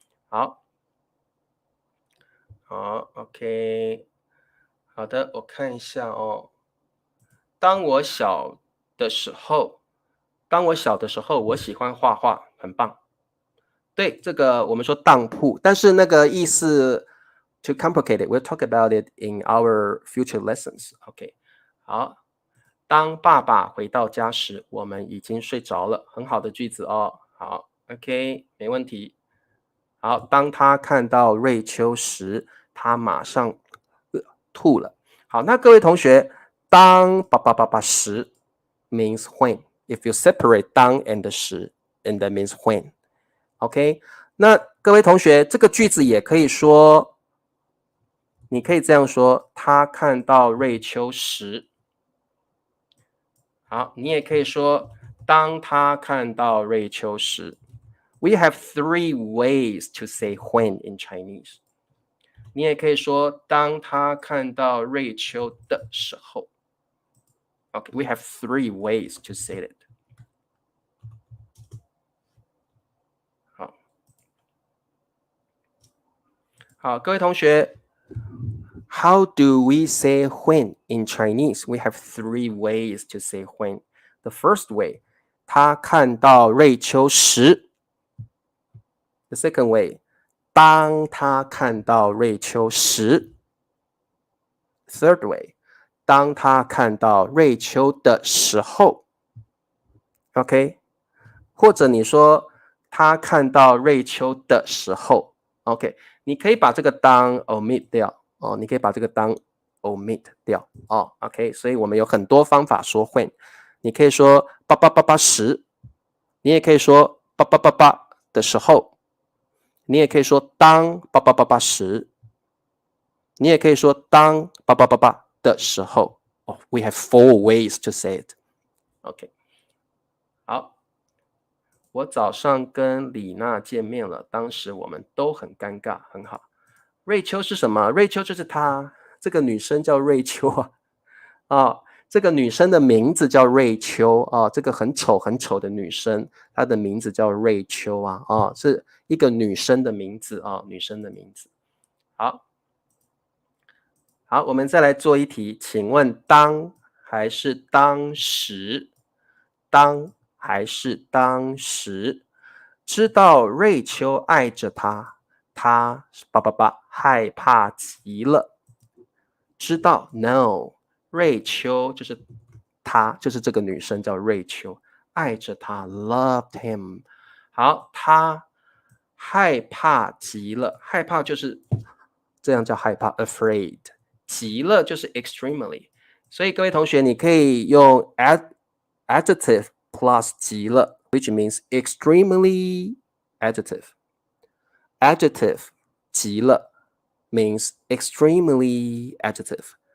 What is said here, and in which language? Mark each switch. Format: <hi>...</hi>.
<zh>好，好 ，OK， 好的，我看一下哦。当我小的时候，我喜欢画画，很棒。对，这个我们说当铺，但是那个意思</zh> <en>too complicated. We'll talk about it in our future lessons.</en> <zh>OK， 好。当爸爸回到家时，我们已经睡着了，很好的句子哦。好 ，OK， 没问题。好，当他看到瑞秋时，他马上吐了。好，那各位同学，当时</zh> <en>means when. If you separate 当 and 时 and that means when.</en> <zh>OK， 那各位同学，这个句子也可以说，你可以这样说：他看到瑞秋时。好，你也可以说，当他看到瑞秋时。</zh> <en>We have three ways to say when in Chinese.</en> <zh>你也可以说，当他看到瑞秋的时候。</zh> <en>Okay, we have three ways to say it.</en> <zh>好，各位同学</zh> <en>，How do we say when in Chinese? We have three ways to say when. The first way,</en> <zh>他看到瑞秋时。</zh> <en>The second way,</en> <zh>当他看到瑞秋时。</zh> <en>Third way,</en> <zh>当他看到瑞秋的时候。 OK， 或者你说他看到瑞秋的时候。 OK， 你可以把这个当 omit 掉哦，你可以把这个当 omit 掉哦。 OK， 所以我们有很多方法说 when， 你可以说时，你也可以说的时候，你也可以说当时，你也可以说当的时候。</zh> <en>Oh, we have four ways to say it.</en> <zh>OK， 好。我早上跟李娜见面了，当时我们都很尴尬，很好。瑞秋是什么？瑞秋就是她，这个女生叫瑞秋啊。这个女生的名字叫瑞秋啊，这个很丑很丑的女生，她的名字叫瑞秋啊，是一个女生的名字啊，女生的名字。好，我们再来做一题，请问当还是当时？当还是当时？知道瑞秋爱着他，他害怕极了。知道 no， 瑞秋就是她，就是这个女生叫瑞秋，爱着他</zh> <en>loved him。</en> <zh>好，他害怕极了，害怕就是这样叫害怕 afraid， 极了就是 extremely。所以各位同学，你可以用</zh> <en>adjective plus 极了 which means extremely adjective. Adjective 极了 means extremely adjective.</en>